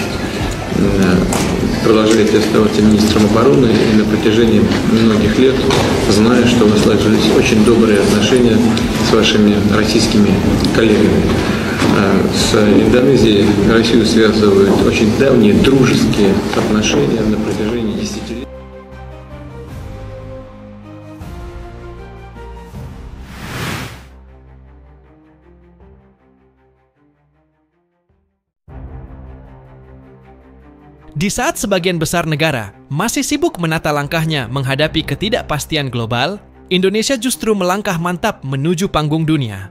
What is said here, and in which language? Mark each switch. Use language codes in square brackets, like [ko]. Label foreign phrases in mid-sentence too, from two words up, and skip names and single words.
[ru] Продолжаете оставаться министром обороны и на протяжении многих лет, зная, что у вас сложились очень добрые отношения с вашими российскими коллегами. С Индонезией Россию связывают очень давние дружеские отношения на протяжении десятилетий. [id] Di saat sebagian besar negara masih sibuk menata langkahnya menghadapi ketidakpastian global, Indonesia justru melangkah mantap menuju panggung dunia.